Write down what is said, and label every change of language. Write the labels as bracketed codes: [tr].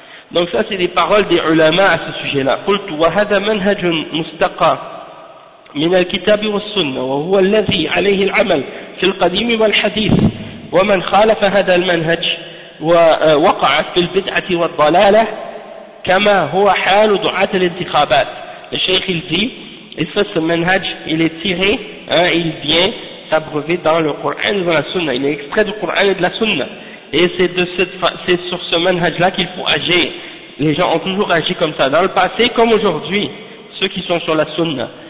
[fr] Donc ça, c'est les paroles des ulama à ce sujet-là. [ar] قلت وهذا منهج مستقى من الكتاب والسنة وهو الذي عليه العمل في القديم والحديث ومن خالف هذا المنهج ووقعت في البدعة والضلالة كما هو حال دعاة الانتخابات. الشيخ الزي [fr] et ça, ce manhaj, il est tiré, hein, il vient s'abreuver dans le Coran et dans la Sunna. Il est extrait du Coran et de la Sunna. Et c'est sur ce manhaj-là qu'il faut agir. Les gens ont toujours agi comme ça, dans le passé comme aujourd'hui, ceux qui sont sur la Sunna.